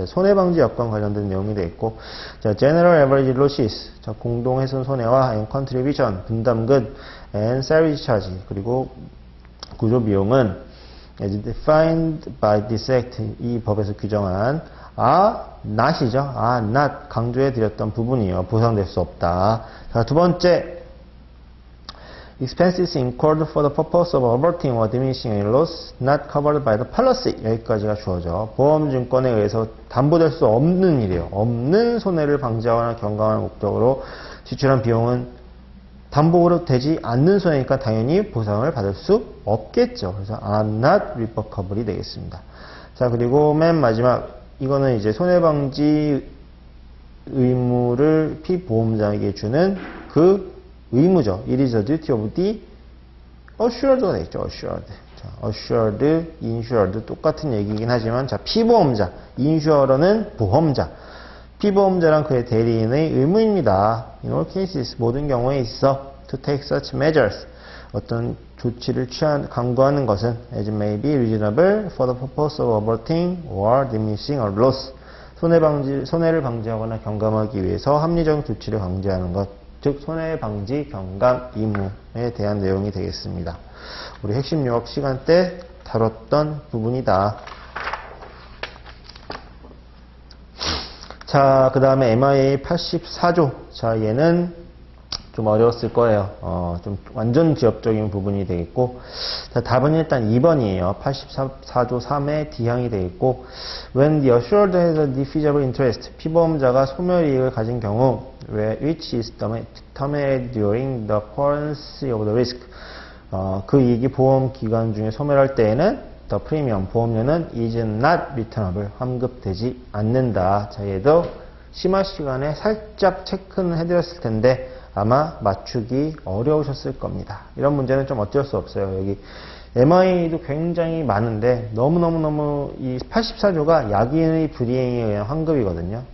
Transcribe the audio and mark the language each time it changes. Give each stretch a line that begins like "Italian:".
Korean: 손해방지 여건 관련된 내용이 되어 있고, 자,
English: General Average Losses,
Korean: 자, 공동훼손 손해와 and Contribution, 분담금, and Service Charge, 그리고 구조비용은
English: as defined by this act,
Korean: 이 법에서 규정한 not이죠. not 강조해 드렸던 부분이에요. 보상될 수 없다.
English: 자, 두 번째, expenses incurred for the purpose of averting or diminishing a loss not covered by the policy.
Korean: 여기까지가 주어져. 보험증권에 의해서 담보될 수 없는 일이에요. 없는 손해를 방지하거나 경감하는 목적으로 지출한 비용은 담보로 되지 않는 손해니까 당연히 보상을 받을 수 없겠죠. 그래서
English: are not recoverable
Korean: 이 되겠습니다. 자, 그리고 맨 마지막, 이거는 이제 손해방지 의무를 피보험자에게 주는 그 의무죠.
English: It is the duty of the assured가 되겠죠. assured.
Korean: 자, assured, insured 똑같은 얘기긴 하지만, 자, 피보험자, insurer는 보험자, 피보험자랑 그의 대리인의 의무입니다.
English: In all cases,
Korean: 모든 경우에 있어
English: to take such measures,
Korean: 어떤 조치를 강구하는 것은
English: as may be reasonable for the purpose of averting or diminishing a loss,
Korean: 손해를 방지하거나 경감하기 위해서 합리적 조치를 방지하는 것, 즉 손해방지 경감 의무에 대한 내용이 되겠습니다. 우리 핵심 요약 시간 때 다뤘던 부분이다. 자, 그 다음에 MIA 84조. 자, 얘는 좀 어려웠을 거예요. 좀 완전 지역적인 부분이 되겠고, 자, 답은 일단 2번이에요.
English: 84조 3의 D항이 되겠고, when the assured has a defeasible interest,
Korean: 피보험자가 소멸이익을 가진 경우,
English: which is terminated during the occurrence of the risk,
Korean: 그 이익이 보험 기간 중에 소멸할 때에는
English: the premium, 보험료는 is not returnable,
Korean: 환급되지 않는다. 자, 얘도 심화 시간에 살짝 체크는 해드렸을 텐데 아마 맞추기 어려우셨을 겁니다. 이런 문제는 좀 어쩔 수 없어요. 여기 MI도 굉장히 많은데 너무너무 이 84조가 약인의 불이행에 의한 환급이거든요.